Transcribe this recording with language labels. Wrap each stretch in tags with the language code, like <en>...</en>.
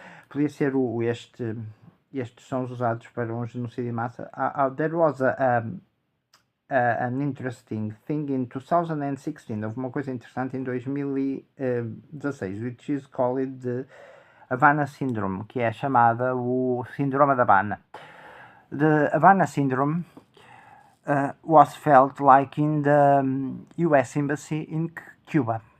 <pt>Podia ser estes sons usados para um genocídio em massa.</pt> <en>There was an interesting thing in 2016.</en> <pt>Houve uma coisa interessante em 2016,</pt> <en>which is called the Havana Syndrome,</en> <pt>que é chamada o Síndrome da Havana.</pt> <en>The Havana Syndrome was felt like in the US Embassy in Cuba.</en>